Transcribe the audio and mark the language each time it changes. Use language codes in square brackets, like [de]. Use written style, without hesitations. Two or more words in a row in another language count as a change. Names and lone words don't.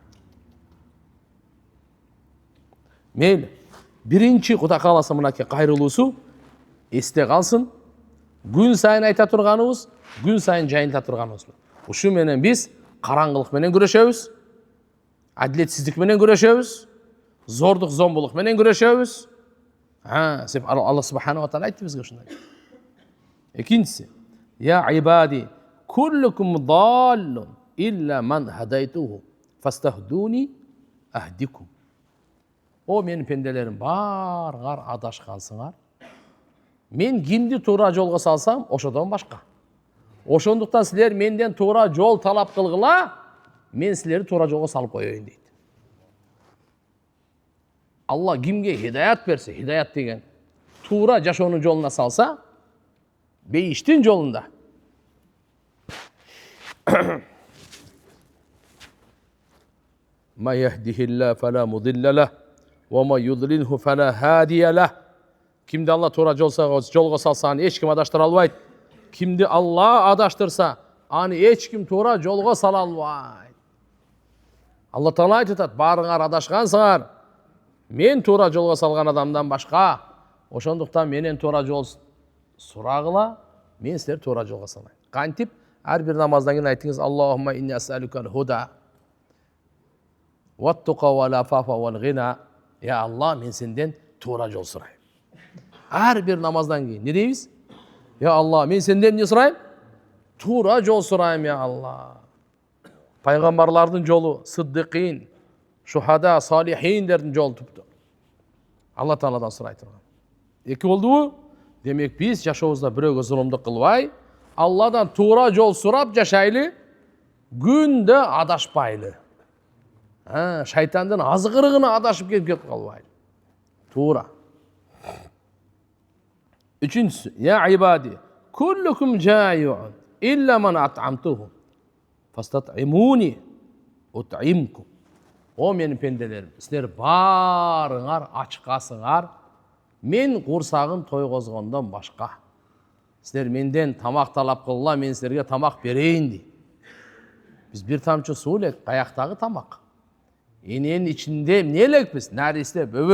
[ky] Мейли, биринчи Кудай кааласа мынакей кайрылуусу эсте калсын, күн сайын айта турганыбыз, күн сайын жайылта турганыбыз. Ушу менен биз караңгылык менен күрөшөбүз, адилетсиздик менен күрөшөбүз, зордук зомбулук менен күрөшөбүз. Алла [ar] سبحانه وتعالى [ky] айтты бизге ушундай. Экинчиси, [ar] يا عبادي، كلكم ضال إلا من هديته، فاستهدوني أهدكم. [ky] О менин пенделерим, барыңар адашкансыңар. Мен кимди туура жолго салсам, ошодон башка. Ошондуктан силер менден туура жол талап кылгыла, мен силерди туура жолго салып коеюн дейт. Алла кимге хидаят берсе, хидаят деген туура жашоонун жолуна салса, бейиштин жолунда. [ar] من يهده الله فلا مضل له، ومن يضلله فلا هادي له. [ky] Кимди Алла туура жолго салса, аны эч ким адаштыра албайт. Кимди Алла адаштырса, аны эч ким туура жолго сала албайт. Алла Таала айтат, барыңар адашкансыңар. Мен туура жолго салган адамдан башка, ошондуктан менен туура жол сурагыла, мен силер туура жолго салайм. Кантип? Ар бир намаздан кийин айтыңыз, [ar] اللهم إني أسألك الهدى والتقى والعفاف والغنى. [ky] Я Алла, мен сенден туура жол сурайм. Ар бир намаздан кийин не дейбиз? Я Алла, мен сенден эмне сурайм? Туура жол сурайм, я Алла. Пайгамбарлардын жолу, [ar] الصديقين، الشهداء, [ky] салихиндердин жолу тупту. Алла Тааладан сурай турган. Эки болдубу? Демек биз жашообузда бирөөгө зулумдук кылбай, Алладан туура жол сурап жашайлы, күндө адашпайлы. Шайтандын азгырыгына адашып кетип калбайлы. Туура. Үчүнчүсү, [ar] يا عبادي، كلكم جائع إلا من أطعمته فاستطعموني أطعمكم. [ky] О менин пенделерим, силер барыңар ачкасыңар, мен курсагын тойгозгондон башка. Силер менден тамак талап кылгыла, мен силерге тамак берейин дейт. Биз бир тамчы суу элек, каяктагы тамак. Эненин ичинде эмне элекпиз?